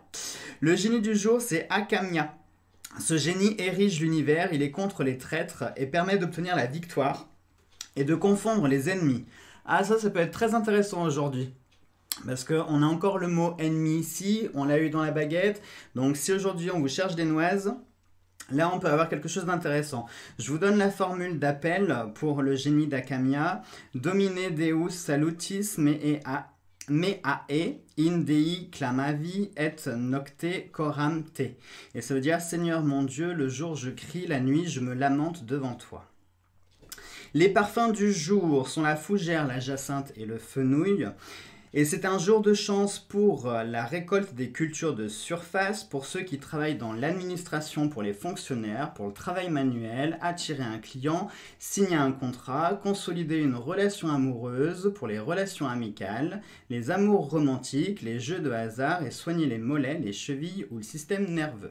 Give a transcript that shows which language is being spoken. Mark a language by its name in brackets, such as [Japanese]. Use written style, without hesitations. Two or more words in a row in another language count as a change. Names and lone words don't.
[French] Le génie du jour, c'est Akamia. Ce génie érige l'univers, il est contre les traîtres et permet d'obtenir la victoire et de confondre les ennemis. Ah, ça peut être très intéressant aujourd'hui. Parce qu'on a encore le mot ennemi ici, on l'a eu dans la baguette. Donc si aujourd'hui on vous cherche des noises, là on peut avoir quelque chose d'intéressant. Je vous donne la formule d'appel pour le génie d'Akamia. [Latin] Domine Deus salutis me ae in Dei clamavi et nocte coram te. [French] Et ça veut dire Seigneur mon Dieu, le jour je crie, la nuit je me lamente devant toi. Les parfums du jour sont la fougère, la jacinthe et le fenouil. Et c'est un jour de chance pour la récolte des cultures de surface, pour ceux qui travaillent dans l'administration, pour les fonctionnaires, pour le travail manuel, attirer un client, signer un contrat, consolider une relation amoureuse, pour les relations amicales, les amours romantiques, les jeux de hasard et soigner les mollets, les chevilles ou le système nerveux.